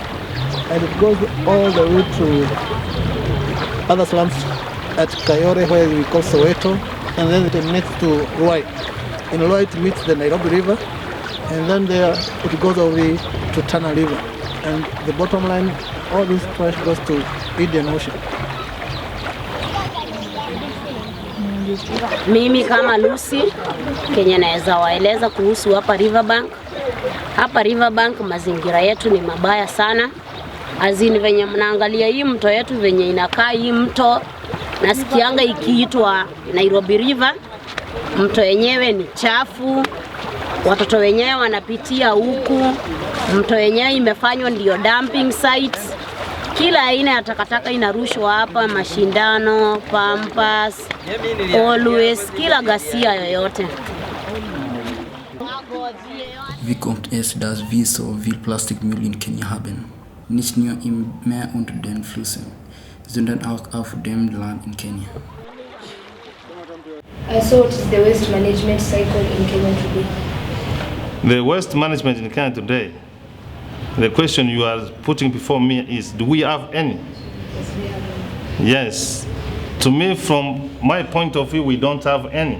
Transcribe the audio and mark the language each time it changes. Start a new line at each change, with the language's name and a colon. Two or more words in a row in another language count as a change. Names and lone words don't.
English: And it goes all the way to other slums at Kayore, where we call Soweto, and then it emanates to Ruai. In Ruai it meets the Nairobi River, and then there it goes over to Tana River. And the bottom line, all this trash goes to Indian Ocean.
Swahili: Mimi kama Lucy, Kenya naweza waeleza kuhusu hapa Riverbank. Hapa Riverbank mazingira yetu ni mabaya sana. Azini venye mnaangalia hii mto yetu venye inakaa hii mto, nasikianga ikiitwa Nairobi River. Mto yenyewe ni chafu. Watoto wenyewe wanapitia huku. Mto yenyewe imefanywa ndio
English: dumping sites.
Swahili: Kila aina ya takataka inarushwa hapa, mashindano, pampas, always, kila ghasia yoyote.
German: Wie kommt es, dass wir so viel Plastikmüll in Kenia haben? Nicht nur im Meer und den Flüssen, sondern auch auf dem Land in Kenia.
English: So what is the waste management cycle in Kenya today? The waste management in Kenya today, the question you are putting before me is, do we have any? Yes, we have any. Yes. To me, from my point of view, we don't have any.